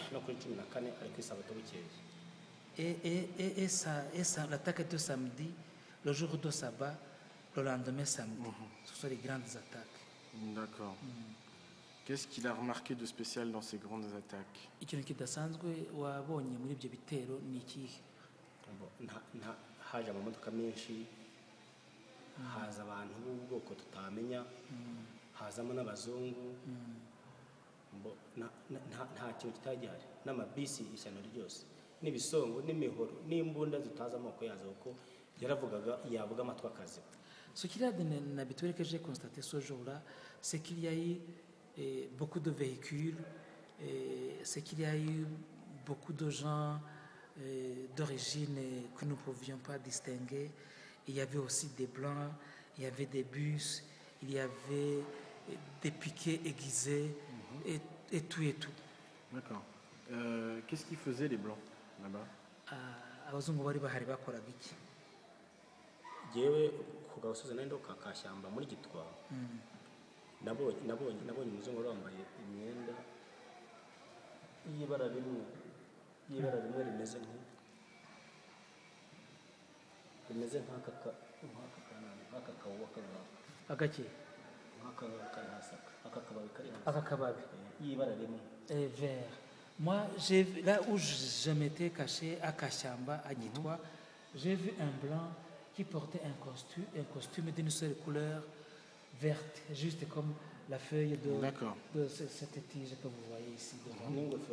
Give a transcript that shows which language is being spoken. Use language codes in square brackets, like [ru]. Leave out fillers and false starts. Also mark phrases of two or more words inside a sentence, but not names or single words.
[rw] No kuri 14 ari ku isabato bukeye. [fr] Et l'attaque de samedi, le jour de sabbat, le lendemain samedi. Ce sont les grandes attaques. D'accord. Qu'est-ce qu'il a remarqué de spécial dans ces grandes attaques? [rw] Ikintu kidasanzwe wabonye muri ibyo bitero ni ikihe? Haje amamodoka menshi, haza abantu b'ubwoko tutamenya, hazamo n'abazungu, nta kintu kitagihari, n'amabisi ishyano ryose, n'ibisongo n'imihoro n'imbunda zitaza amoko yazo, kuko yavuga amatwi akazi. [fr] Ce qu'il y a d'habituel que j'ai constaté ce jour-là, c'est qu'il y a eu beaucoup de véhicules, c'est qu'il y a eu beaucoup de gens d'origine que nous ne pouvions pas distinguer. Il y avait aussi des blancs, il y avait des bus, il y avait des piquets aiguisés, et tout et tout. D'accord. Qu'est-ce qu'ils faisaient les blancs là-bas? [rw] Abazungu bari bahari bakoraga iki? Jewe ku gasozi nendo kakashyamba muri Gitwa, nabonye umuzungu wambaye imyenda y'ibara rimwe rimeze nk'aka kawo agake aka kababi y'ibara rimwe vert. [fr] Moi, là où je m'étais caché à Kashamba, à Gitwa, j'ai vu un blanc qui portait un costume d'une seule couleur verte, juste comme la feuille de cette tige que vous voyez ici devant.